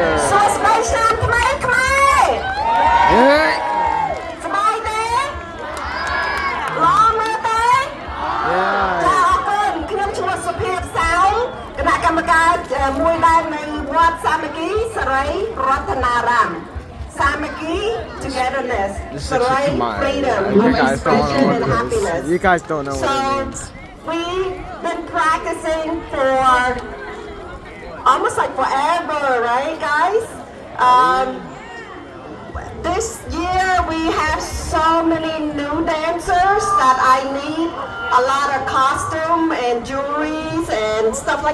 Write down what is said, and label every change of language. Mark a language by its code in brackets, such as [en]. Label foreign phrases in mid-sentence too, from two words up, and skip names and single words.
[km] សួស្តីឆ្នាំថ្មីខ្មែរ [en] Hey. [km] សប្បាយទេល្អមើលទេ [en] Yeah. [km] ចាអរគុណខ្ញុំឈ្មោះសុភាសាវគណៈកម្មការមួយដែរនៅវត្តសាមគ្គីសេរីរតនារាម [en] Samaki togetherness, Sarai freedom, expression and happiness. You guys don't know what it means. We've been practicing for almost like forever, right, guys? This year we have so many new dancers that I need a lot of costume and jewelries and stuff like that.